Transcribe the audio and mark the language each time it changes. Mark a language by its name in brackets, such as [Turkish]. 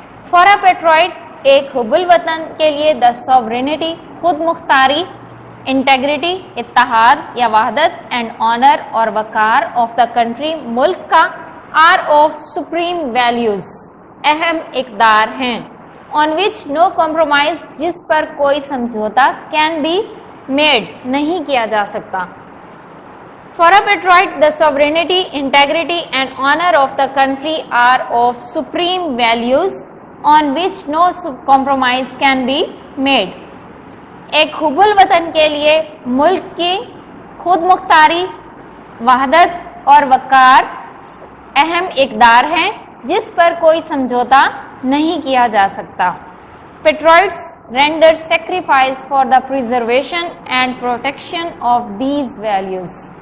[English] for a patriot, [Hindi] एक हुब्बुल वतन के लिए, द सॉवरेनिटी, खुद मुख्तारी, इंटेग्रिटी, इत्तेहाद या वहदत, एंड ऑनर और वकार, ऑफ द कंट्री, मुल्क का, आर ऑफ सुप्रीम वैल्यूज, अहम इकदार हैं, [English] on which no compromise, [Hindi] जिस पर कोई समझौता, [English] can be made, [Hindi] नहीं किया जा सकता. [English] For a patriot, the sovereignty, integrity and honor of the country are of supreme values on which no compromise can be made. [Hindi] एक हुब्बुल वतन के लिए मुल्क की खुद मुख्तारी, वहदत और वकार अहम इकदार हैं, जिस पर कोई समझौता नहीं किया जा सकता. [English] Patriots render sacrifice for the preservation and protection of these values.